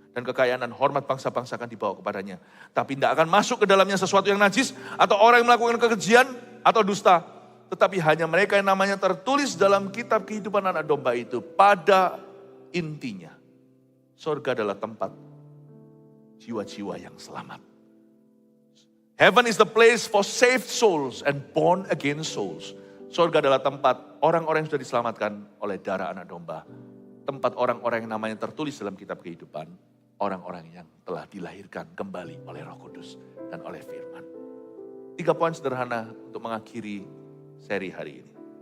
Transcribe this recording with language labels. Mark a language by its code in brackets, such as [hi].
[id] Dan kekayaan dan hormat bangsa-bangsa akan dibawa kepadanya. Tapi tidak akan masuk ke dalamnya sesuatu yang najis, atau orang yang melakukan kekejian, atau dusta. Tetapi hanya mereka yang namanya tertulis dalam kitab kehidupan anak domba itu. Pada intinya, surga adalah tempat jiwa-jiwa yang selamat. [en] Heaven is the place for saved souls and born again souls. [id] Surga adalah tempat orang-orang yang sudah diselamatkan oleh darah anak domba. Tempat orang-orang yang namanya tertulis dalam kitab kehidupan. Orang-orang yang telah dilahirkan kembali oleh Roh Kudus dan oleh firman. 3 poin sederhana untuk mengakhiri seri hari ini.